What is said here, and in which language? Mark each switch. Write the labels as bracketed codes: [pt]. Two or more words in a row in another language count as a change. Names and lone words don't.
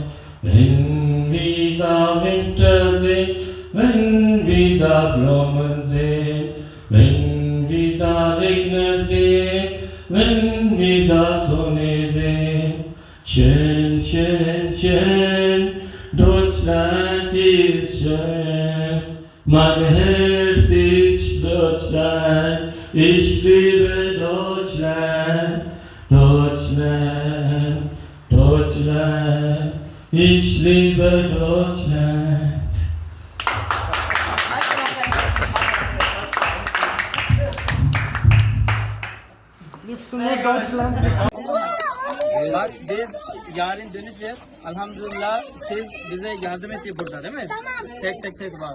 [de] Wenn wir da Winter sehen, wenn wir da Blumen sehen, wenn wir da Regen sehen, wenn wir da Sonne sehen, schön, schön, schön, Deutschland ist schön. Mein Herz ist Deutschland, ich liebe Deutschland, Deutschland, Deutschland, ich liebe Deutschland. [tr] Bak biz yarın döneceğiz. Elhamdülillah siz bize yardım etti burada değil mi? Tamam. Tek var.